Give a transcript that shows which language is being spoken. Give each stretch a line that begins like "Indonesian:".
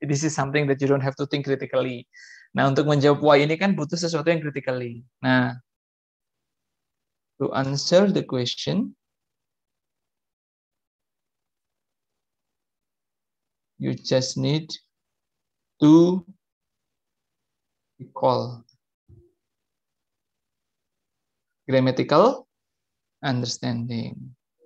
English: This is something that you don't have to think critically.
Indonesian: Nah, untuk menjawab why ini kan butuh sesuatu yang critically.
English: Nah, to answer the question, you just need to recall grammatical understanding.